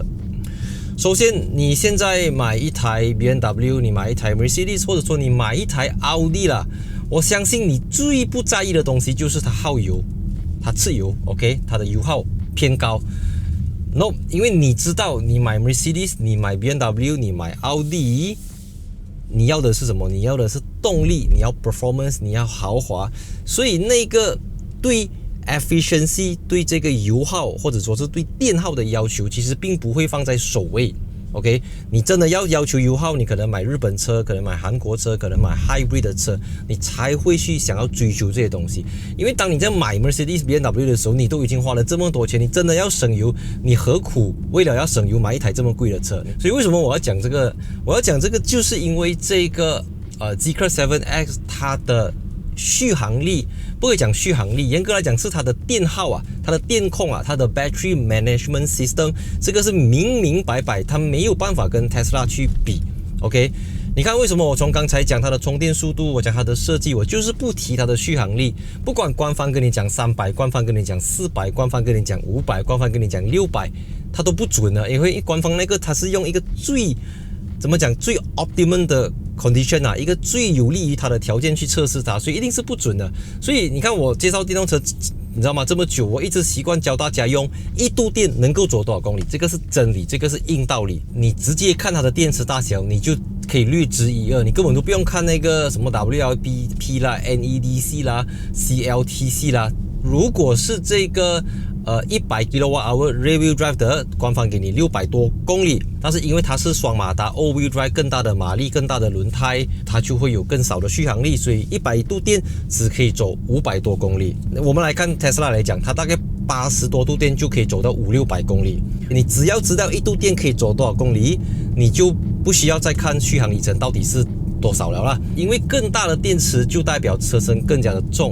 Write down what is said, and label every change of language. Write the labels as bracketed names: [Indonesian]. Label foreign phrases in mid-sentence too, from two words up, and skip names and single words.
[Chinese] 首先，你現在買一台 BMW， 你買一台 Mercedes， 或者說你買一台奧迪啦，我相信你最不在意的東西就是它耗油，它吃油 ，OK， 它的油耗偏高。No， 因為你知道，你買 Mercedes， 你買 BMW， 你買奧迪，你要的是什麼？你要的是動力，你要 performance，你要豪華，所以那個對efficiency 對這個油耗或者說是對電耗的要求，其實並不會放在首位。OK， 你真的要求油耗，你可能買日本車，可能買韓國車，可能買 hybrid 的車，你才會去想要追求這些東西。因為當你在買 Mercedes、BMW 的時候，你都已經花了這麼多錢，你真的要省油，你何苦為了要省油買一台這麼貴的車？所以為什麼我要講這個？我要講這個，就是因為這個 Zeekr 7X 它的續航力，不可以講續航力，嚴格來講是它的電耗它的電控它的 [English] Battery Management System， [Chinese] 這個是明明白白，它沒有辦法跟 Tesla 去比。OK， 你看為什麼我從剛才講它的充電速度，我講它的設計，我就是不提它的續航力。不管官方跟你講300，官方跟你講400，官方跟你講500，官方跟你講600，它都不準的，因為官方那個它是用一個最optimum 的 condition 一個最有利於它的條件去測試它，所以一定是不準的。所以你看我介紹電動車，你知道嗎？這麼久，我一直習慣教大家用1度電能夠走多少公里，這個是真理，這個是硬道理。你直接看它的電池大小，你就可以略知一二，你根本都不用看那個什麼 WLTP 啦、NEDC 啦、CLTC 啦。如果是這個100 kWh [English] rear wheel drive [Chinese] 的，官方給你600多公里，但是因為它是雙馬達 [English] all wheel drive， [Chinese] 更大的馬力，更大的輪胎，它就會有更少的續航力，所以100度電只可以走500多公里。我們來看 Tesla 來講，它大概80多度電就可以走到500-600公里。你只要知道1度電可以走多少公里，你就不需要再看續航里程到底是多少了啦，因為更大的電池就代表車身更加的重。